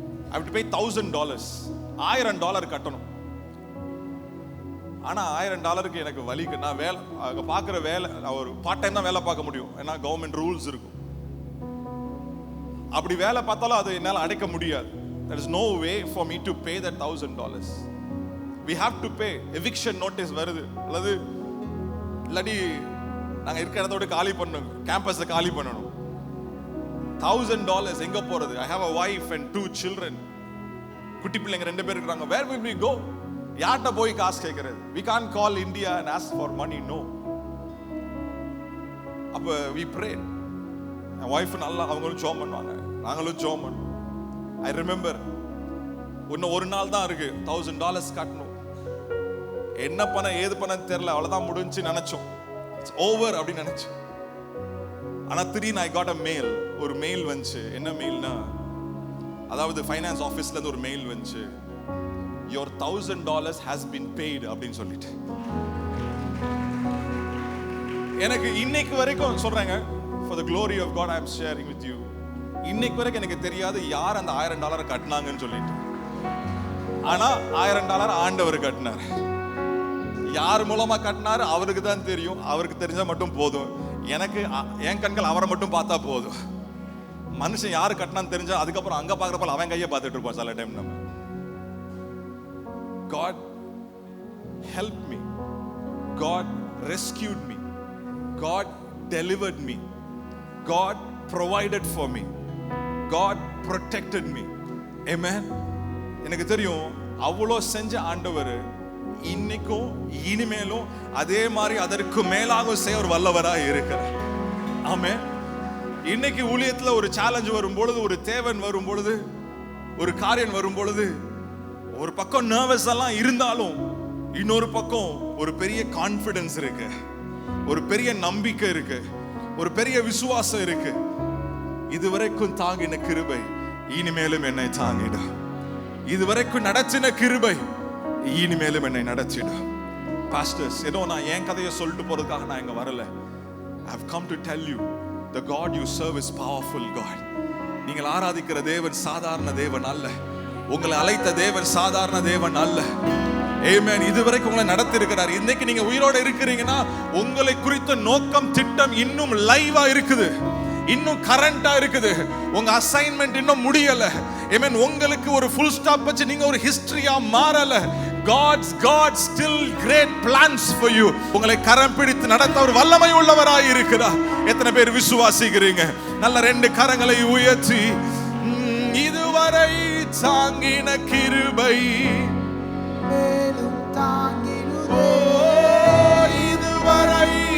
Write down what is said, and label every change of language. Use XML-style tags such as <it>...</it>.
<en>I have to pay $1000, $1000</en> <ta>கட்டணும். ஆனா $1000 எனக்கு வலிக்கு நான் வேலை அங்கே பார்க்குற வேலை ஒரு பார்ட் டைம் தான் வேலை பார்க்க முடியும், ஏன்னா கவர்மெண்ட் ரூல்ஸ் இருக்கும். அப்படி வேலை பார்த்தாலும் அது என்னால் அடைக்க முடியாது.</ta> <en>There is no way for me to pay that $1000. We have to pay.</en> <ta>Eviction notice வருது, அல்லது இல்லாட்டி நாங்கள் இருக்கிற இடத்தோட காலி பண்ணணும், கேம்பஸை காலி பண்ணணும். $1000 எங்க போறது?</ta> <en>I have a wife and 2 children.</en> <ta>குட்டி பிள்ளைங்க 2 பேர் இருக்காங்க.</ta> <en>Where will we go?</en> <ta>யார்கிட்ட போய் காசு கேட்கறது?</ta> <en>We can't call India and ask for money. No.</en> <ta>அப்ப</ta> <en>we prayed.</en> <ta>என் வைஃப் நல்லா அவங்களும் ஜெபம் பண்ணுவாங்க, நாங்களும் ஜெபம் பண்ணுவோம்.</ta> <en>I remember</en> <ta>இன்னும் ஒரு நாள் தான் இருக்கு, $1000 கட்டணும். என்ன பண்ண ஏது பண்ண தெரியல, அவ்வளவுதான் முடிஞ்சு நினைச்சோம்,</ta> <en>it's over</en> <ta>அப்படின்னு நினைச்சோம். ஆனா திடீர்னு</ta> <en>I got a mail.</en> <ta>ஒரு மெயில் வந்துச்சு. என்ன மெயில்னா, அதாவது ஃபைனான்ஸ் ஆஃபீஸ்ல இருந்து ஒரு மெயில் வந்துச்சு,</ta> <en>your $1000 has been paid</en> <ta>அப்படின்னு சொல்லிட்டு. எனக்கு இன்னைக்கு வரைக்கும் சொல்றாங்க,</ta> <en>for the glory of God I am sharing with you,</en> <ta>இன்னைக்கு வரைக்கும் எனக்கு தெரியாது யார் அந்த $1000 கட்டினாங்கன்னு சொல்லிட்டு. ஆனா $1000 ஆண்டவர் கட்டினார். யார் மூலமா கட்டினாரு அவருக்கு தான் தெரியும். அவருக்கு தெரிஞ்சா மட்டும் போதும். எனக்கு என் கண்கள் அவரை மட்டும் பார்த்தா போதும். மனுஷன் யாரு கட்டினான்னு தெரிஞ்சா அதுக்கப்புறம் அங்க பாக்குறப்ப அவன் கையை பார்த்துட்டு இருப்போம் சில டைம். நம்ம</ta> <en>God helped me, God rescued me, God delivered me, God provided for me, God protected me. Amen.</en> <ta>எனக்கு தெரியும் அவ்வளோ செஞ்ச ஆண்டவர் இன்னைக்கும் இனிமேலும் அதே மாதிரி அதற்கு மேலாக செய்ய ஒரு வல்லவராக இருக்கிறார். ஆமென். இன்னைக்கு ஊழியத்துல ஒரு சேலஞ்ச் வரும் பொழுது, ஒரு தேவன் வரும் பொழுது, ஒரு காரியம் வரும் பொழுது, ஒரு பக்கம் நர்வஸ் எல்லாம் இருந்தாலும் இன்னொரு பக்கம் ஒரு பெரிய கான்ஃபிடன்ஸ் இருக்கு, ஒரு பெரிய நம்பிக்கை இருக்கு, ஒரு பெரிய விசுவாசம் இருக்கு. இதுவரைக்கும் தாங்கின கிருபை இனிமேலும் என்னை தாங்கிடும். இதுவரைக்கும் நடத்தின கிருபை இனிமேலும் என்னை நடத்திடும். பாஸ்டர்ஸ், ஏதோ நான் என் கதையை சொல்லிட்டு போறதுக்காக நான் இங்க வரல.</ta> <en>I have come to tell you the God you serve is powerful God.</en> <ta>நீங்கள் ஆராதிக்கிற தேவன் சாதாரண தேவன் அல்ல. உங்களை அழைத்த தேவன் சாதாரண தேவன் அல்ல. ஆமென். இதுவரைக்கும் உங்களை நடத்தி இருக்கிறார். இன்னைக்கு நீங்க உயிரோட இருக்கிறீங்கன்னா உங்களை குறித்த நோக்கம் திட்டம் இன்னும் லைவா இருக்குது, இன்னும் கரண்டா இருக்குது. உங்க அசைன்மெண்ட் இன்னும் முடியல. ஆமென். உங்களுக்கு ஒரு ஃபுல் ஸ்டாப் வச்சு நீங்க ஒரு ஹிஸ்டரியா மாறல.</ta> <en>God still great plans for you.</en> <ta>உங்களை கரம் பிடித்து நடத்த ஒரு வல்லமை உள்ளவராய் இருக்கிறார். எத்தனை பேர் விசுவாசிக்கிறீங்க? நல்ல 2 கரங்களை உயர்த்தி, இதுவரை தாங்கின கிருபை மேலும் தாங்கிடுதே, இதுவரை</ta>